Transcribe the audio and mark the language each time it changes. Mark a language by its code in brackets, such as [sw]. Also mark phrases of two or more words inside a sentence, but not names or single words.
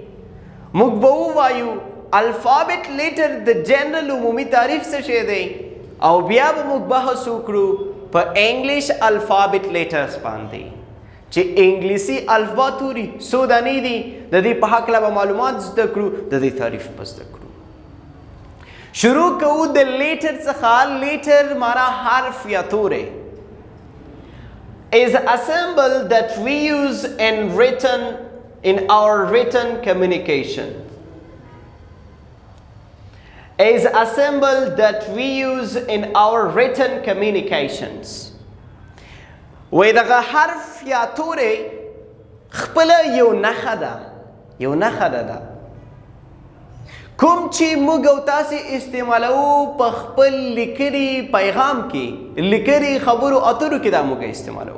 [ps] موږ به ووایو [en] alphabet letter [ps] د جنرال عمومي تعریف څه شی دی، او بیا به موږ بحث وکړو په [en] English alphabet letters [ps] باندې چې انګلیسي الفبا توري څو دانې دي. د دې په هکله به معلومات زده کړو، د دې تعریف به زده کړو. شروع کوو د لیټر څخه. لیټر معنا حرف یا توری [en] is a symbol that we use in our written communication. Is a symbol that we use in our written communications. [ps] وای دغه حرف یا توری خپله یو نښه ده، یو نښه ده کوم چې موږ او تاسې استعمالوو په خپل لیکلي پیغام کې، لیکلي خبرو اترو کې دا موږ استعمالوو.